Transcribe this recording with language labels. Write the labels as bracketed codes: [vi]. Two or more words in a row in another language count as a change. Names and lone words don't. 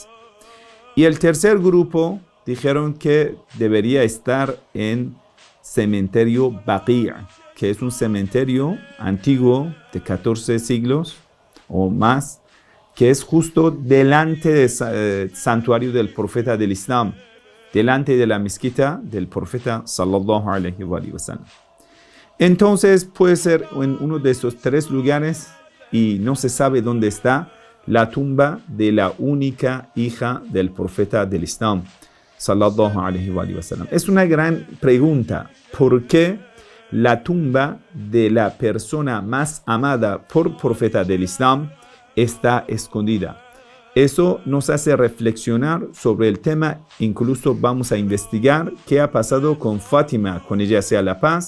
[es] Y el tercer grupo dijeron que debería estar en cementerio Baqi', que es un cementerio antiguo de 14 siglos o más, que es justo delante del santuario del profeta del Islam, delante de la mezquita del profeta [ar] صلى الله عليه وسلم. [es] Entonces puede ser en uno de esos tres lugares y no se sabe dónde está la tumba de la única hija del profeta del Islam [ar] صلى الله عليه وسلم. [es] Es una gran pregunta. ¿Por qué la tumba de la persona más amada por profeta del Islam está escondida? Eso nos hace reflexionar sobre el tema. Incluso vamos a investigar qué ha pasado con Fátima, con ella sea la paz.